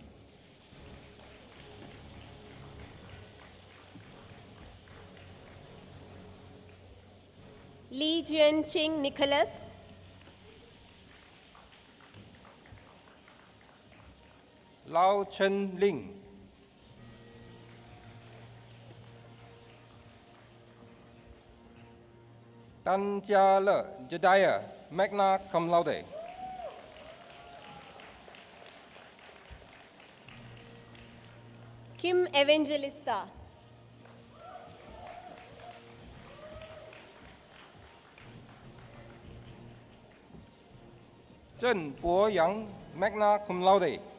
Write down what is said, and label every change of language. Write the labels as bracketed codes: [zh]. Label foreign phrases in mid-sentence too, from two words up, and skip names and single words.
[en] Lee Juan Ching Nicholas, Lao Chen Ling, Tan Jia Le Jedediah, [la] magna cum laude. [en] Kim Evangelista. Zheng Bo Yang, [la] magna cum laude.